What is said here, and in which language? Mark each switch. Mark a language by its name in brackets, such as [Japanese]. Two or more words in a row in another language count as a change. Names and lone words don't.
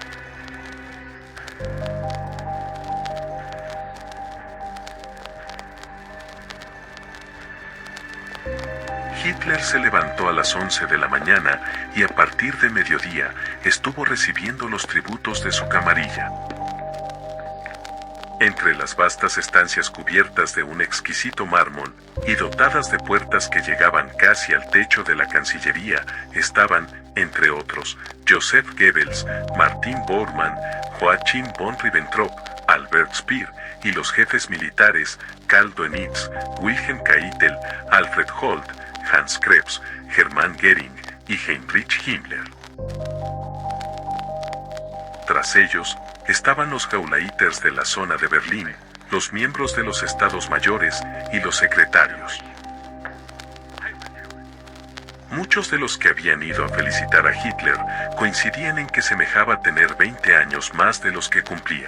[Spanish] Hitler se levantó a las 11 de la mañana y a partir de mediodía estuvo recibiendo los tributos de su camarilla. Entre las vastas estancias cubiertas de un exquisito mármol y dotadas de puertas que llegaban casi al techo de la Cancillería, estaban, entre otros, Joseph Goebbels, Martin Bormann, Joachim von Ribbentrop, Albert Speer, y los jefes militares, Karl Dönitz, Wilhelm Keitel, Alfred Holt, Hans Krebs, Hermann Göring y Heinrich Himmler. Tras ellos, estaban los Gauleiters de la zona de Berlín, los miembros de los estados mayores y los secretarios. Muchos de los que habían ido a felicitar a Hitler coincidían en que semejaba tener 20 años más de los que cumplía.